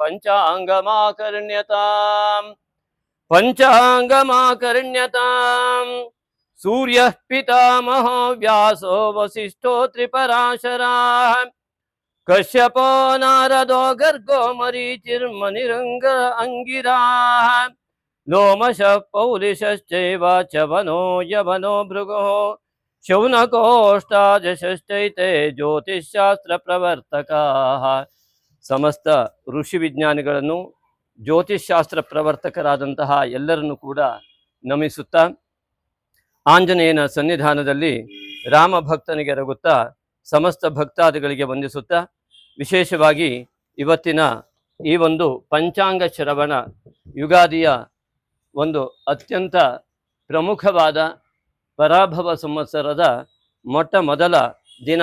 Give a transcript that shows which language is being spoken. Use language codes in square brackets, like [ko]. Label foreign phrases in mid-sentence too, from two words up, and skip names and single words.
[sa] ಪಂಚಾಂಗಮಾಕರ್ಣ್ಯತಾಂ ಸೂರ್ಯ ಪಿತಾಮಹೋ ವ್ಯಾಸೋ ವಸಿಷ್ಠೋ ತ್ರಿಪರಾಶರಾಃ ಕಶ್ಯಪೋ ನಾರದೋ ಗರ್ಗೋ ಮರೀಚಿರ್ಮನಿರಂಗ ಅಂಗಿರಾಃ ಲೋಮಶ ಪೌಲಿಶ್ಚೈವ ಚವನೋ ಯವನೋ ಭೃಗೋ ಶೌನಕೋಷ್ಟಾದಶಶ್ಚೈತೆ ಜ್ಯೋತಿಷ್ಶಾಸ್ತ್ರ ಪ್ರವರ್ತಕಾಃ. [kn] ಸಮಸ್ತ ಋಷಿ ವಿಜ್ಞಾನಿಗಳನ್ನು ಜ್ಯೋತಿಷ್ಶಾಸ್ತ್ರ ಪ್ರವರ್ತಕರಾದಂತಹ ಎಲ್ಲರನ್ನು ಕೂಡ ನಮಿಸುತ್ತಾ ಆಂಜನೇಯನ ಸನ್ನಿಧಾನದಲ್ಲಿ ರಾಮ ಭಕ್ತನಿಗೆ ರಗುತ್ತಾ ಸಮಸ್ತ ಭಕ್ತಾದಿಗಳಿಗೆ ವಂದಿಸುತ್ತಾ ವಿಶೇಷವಾಗಿ ಇವತ್ತಿನ ಈ ಒಂದು ಪಂಚಾಂಗ ಶ್ರವಣ ಯುಗಾದಿಯ ಒಂದು ಅತ್ಯಂತ ಪ್ರಮುಖವಾದ ಪರಾಭವ ಸಂವತ್ಸರದ ಮೊಟ್ಟ ಮೊದಲ ದಿನ.